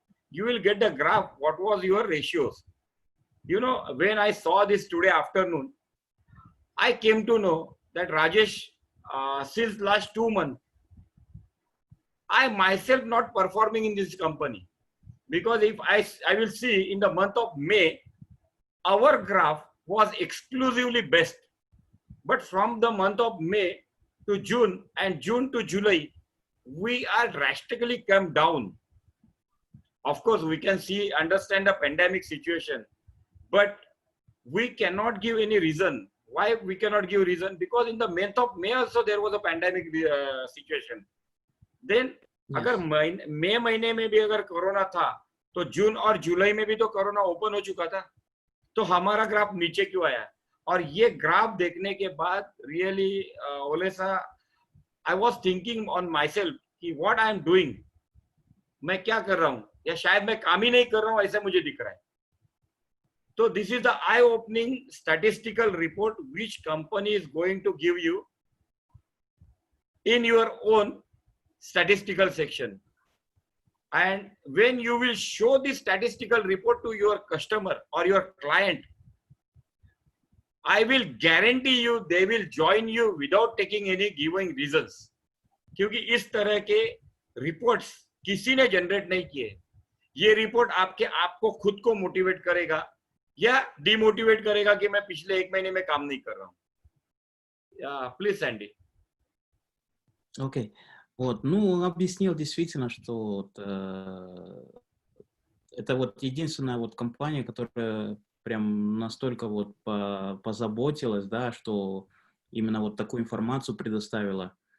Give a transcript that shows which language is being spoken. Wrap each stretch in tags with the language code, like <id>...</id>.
<en>You will get the graph what was your ratios. You know, when I saw this today afternoon, I came to know that Rajesh, since last 2 months I myself not performing in this company, because if I will see in the month of May our graph was exclusively best, but from the month of May to June and June to July, we are drastically come down. Of course, we can see, understand the pandemic situation, but we cannot give any reason. Why we cannot give reason? Because in the month of May also there was a pandemic situation. Then, Yes.</en> <hi>अगर मई महीने में भी अगर corona था, तो जून और जुलाई में भी तो कोरोना ओपन हो चुका था, तो हमारा ग्राफ नीचे क्यों आया? और ये ग्राफ देखने के बाद really ओलेसा,</hi> <en>I was thinking on myself</en> <hi>कि</hi> <en>what I am doing,</en> <hi>मैं क्या कर रहा हूं, या शायद मैं काम ही नहीं कर रहा हूं, ऐसा मुझे दिख रहा है।</hi> <en>तो this is the eye opening statistical report which company is going to give you in your own statistical section. And when you will show this statistical report to your customer or your client, I will guarantee you they will join you without taking any giving reasons.</en> <hi>क्योंकि इस तरह के reports किसी ने generate नहीं किए। ये report आपको खुद को मोटिवेट करेगा या डिमोटिवेट करेगा कि मैं पिछले 1 महीने में काम नहीं कर रहा हूँ।</hi> <en>Please Sandy.</en> <ru>Окей. Вот, ну, он объяснил действительно, что вот, это вот единственная вот компания, которая прям настолько вот позаботилась, да, что именно вот такую информацию предоставила.</ru>